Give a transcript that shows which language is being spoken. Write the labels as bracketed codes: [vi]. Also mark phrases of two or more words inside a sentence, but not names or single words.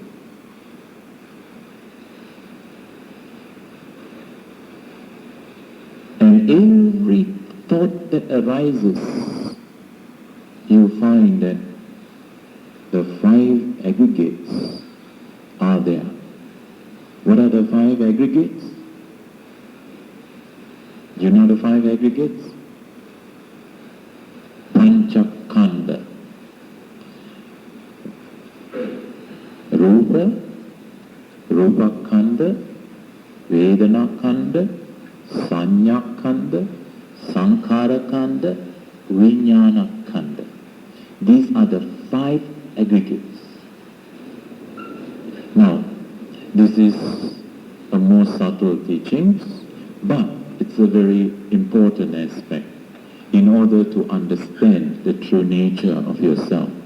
[en] And every thought that arises, you find that the 5 aggregates are there. What are the 5 aggregates? You know the 5 aggregates? [pi] Panchakanda. Rupa, Rupa Kanda, Vedana Kanda, Sanya Kanda, Sankhara Kanda, Vijnana Kanda. [en] These are the 5 aggregates. Now, this is a more subtle teaching, but it's a very important aspect in order to understand the true nature of yourself.